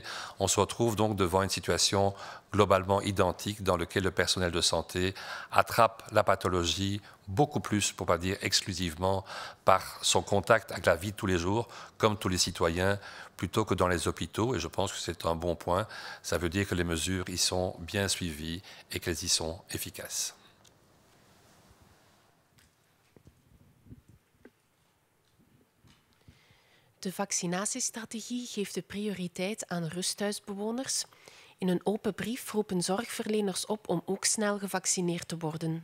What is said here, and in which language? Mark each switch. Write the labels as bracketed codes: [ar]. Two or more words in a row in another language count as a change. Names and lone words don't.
[fr] On se retrouve donc devant une situation globalement identique dans laquelle le personnel de santé attrape la pathologie beaucoup plus, pour ne pas dire exclusivement, par son contact avec la vie de tous les jours, comme tous les citoyens, plutôt que dans les hôpitaux. Et je pense que c'est un bon point. Ça veut dire que les mesures y sont bien suivies et qu'elles y sont efficaces. [nl] De vaccinatiestrategie geeft de prioriteit aan rusthuisbewoners. In een open brief roepen zorgverleners op om ook snel gevaccineerd te worden.